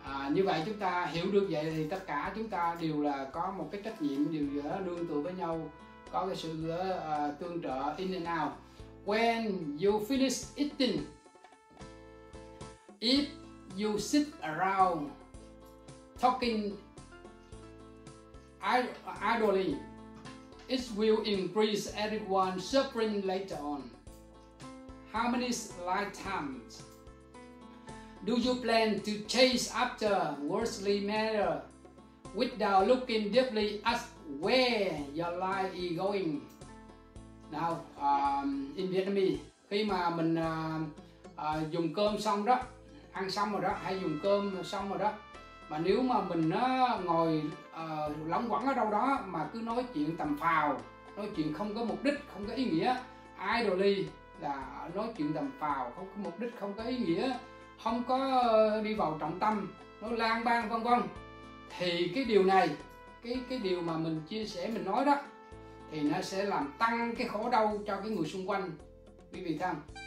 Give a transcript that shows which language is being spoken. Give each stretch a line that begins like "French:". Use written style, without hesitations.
Vietnamese: Như vậy chúng ta hiểu được vậy thì tất cả chúng ta đều là có một cái trách nhiệm, đều nương tựa với nhau, có cái sự tương trợ
English: in and out. when you finish eating, if you sit around talking idly, it will increase everyone's suffering later on. How many lifetimes do you plan to chase after worldly matter without looking deeply at where your life is going? Now, in Vietnamese,
Vietnamese: khi mà mình dùng cơm xong đó, ăn xong rồi đó, hay dùng cơm xong rồi đó, mà nếu mà mình ngồi lóng quẩn ở đâu đó mà cứ nói chuyện tầm phào, nói chuyện không có mục đích, không có ý nghĩa, idly là nói chuyện tầm phào, không có mục đích, không có ý nghĩa, không có đi vào trọng tâm, nó lang bang vân vân, thì cái điều này, cái điều mà mình chia sẻ, mình nói đó, thì nó sẽ làm tăng cái khổ đau cho cái người xung quanh, quý vị thấy không?